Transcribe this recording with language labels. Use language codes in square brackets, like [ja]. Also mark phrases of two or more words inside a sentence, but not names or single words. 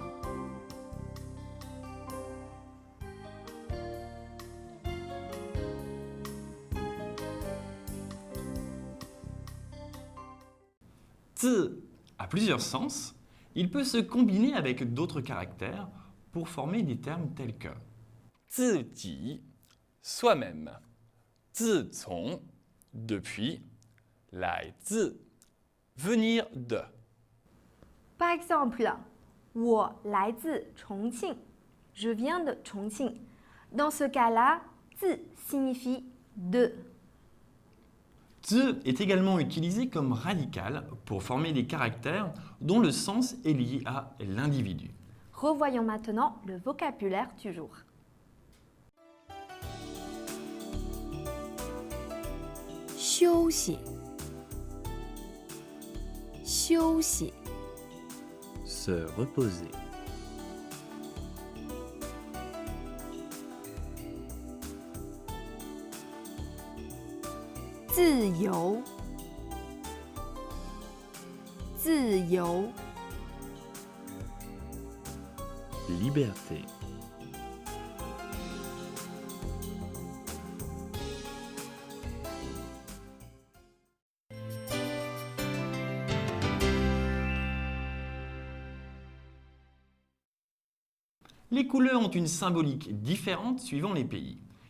[fr] 字 a plusieurs sens. Il peut se combiner avec d'autres caractères pour former des termes tels que 自己, soi-même, [zh] 自从, depuis, 来自, [fr] venir de. Par exemple, [zh] 我来自重庆. [fr] Je viens de Chongqing. Dans ce cas-là, 自 signifie de. Ze est également utilisé comme radical pour former des caractères dont le sens est lié à l'individu. Revoyons maintenant le vocabulaire du jour. [zh] Xiuxi. Xiuxi. [fr] se reposer, [zh] 自由，自由， [fr] liberté, Les couleurs ont une symbolique différente suivant les pays.